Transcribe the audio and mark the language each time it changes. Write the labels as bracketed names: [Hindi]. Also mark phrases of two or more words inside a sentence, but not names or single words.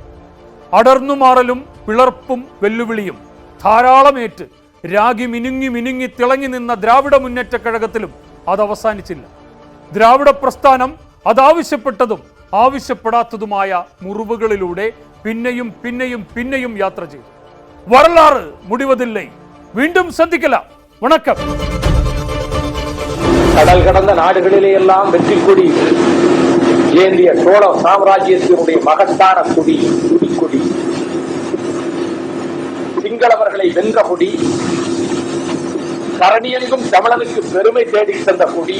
[Malayalam] അടർന്നുമാറലും പിളർപ്പും വെല്ലുവിളിയും ധാരാളമേറ്റ് രാഗി മിനുങ്ങി മിനുങ്ങി തിളങ്ങി നിന്ന ദ്രാവിഡ മുന്നേറ്റ കഴകത്തിലും അത് അവസാനിച്ചില്ല. ദ്രാവിഡ പ്രസ്ഥാനം അതാവശ്യപ്പെട്ടതും ആവശ്യപ്പെടാത്തതുമായ മുറിവുകളിലൂടെ പിന്നെയും പിന്നെയും പിന്നെയും യാത്ര ചെയ്തു. [Tamil] வரலாறு முடிவதில்லை. மீண்டும் சந்திக்கலாம். வணக்கம். கடல் கடந்த நாடுகளிலேயெல்லாம் வெற்றி கொடி ஏந்திய சோழ சாம்ராஜ்யத்தினுடைய மகத்தான கொடி துடிக்கொடி, சிங்களவர்களை வென்ற கொடி, கரணியெங்கும் தமிழனுக்கு பெருமை தேடி தந்த கொடி.